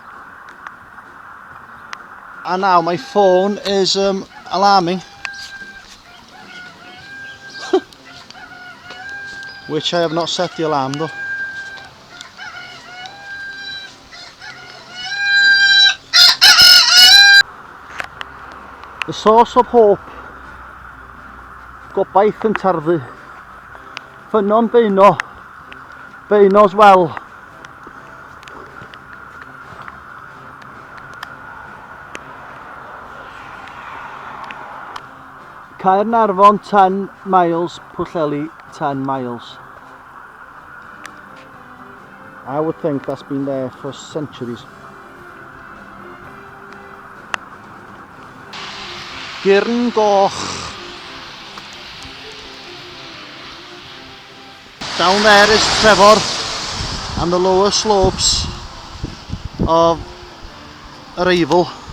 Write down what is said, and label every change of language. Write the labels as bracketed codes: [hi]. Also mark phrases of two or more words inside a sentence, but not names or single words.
[en] And now my phone is alarming, which I have not set the alarm though. The source of hope. [cy] Gobaith yn tarddu. Ffynon beuno. [en] Beuno's well. Caernarfon 10 miles, Pwllheli 10 miles. I would think that's been there for centuries. Gyrn Goch. Down there is Trevor and the lower slopes of Arrival.